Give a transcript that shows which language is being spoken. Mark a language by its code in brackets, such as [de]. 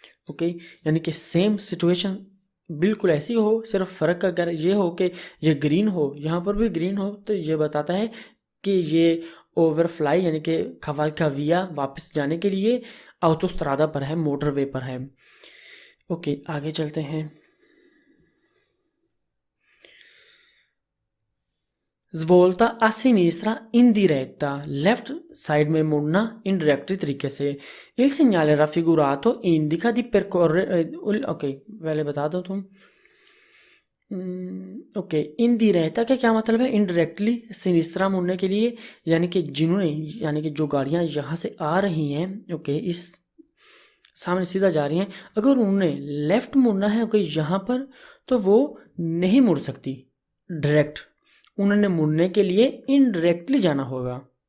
[hi] Okay, यानी कि same situation बिल्कुल ऐसी हो, सिर्फ फ़र्क अगर ये हो कि ये ग्रीन हो, यहाँ पर भी ग्रीन हो, तो ये बताता है कि ये ओवरफ्लाई यानी कि कवलकविया वापस जाने के लिए ऑटोस्ट्रादा पर है, मोटरवे पर है। ओके, आगे चलते हैं। [it] Svolta a sinistra in diretta, [hi] left side में मुड़ना इनडायरेक्टली तरीके से। [it] Il segnale raffigurato indica di percorrere, [hi] okay पहले बता दो तुम। ओके, इनडायरेक्टा का क्या मतलब है? इनडायरेक्टली सिनिस्ट्रा मुड़ने के लिए, यानी कि जिन्होंने, यानी कि जो गाड़ियाँ यहाँ से आ रही हैं, ओके, इस सामने सीधा जा रही हैं, अगर उन्होंने लेफ्ट मुड़ना है ओके यहाँ पर, तो वो नहीं मुड़ सकती डायरेक्ट, उन्होंने मुड़ने के लिए इनडायरेक्टली जाना होगा।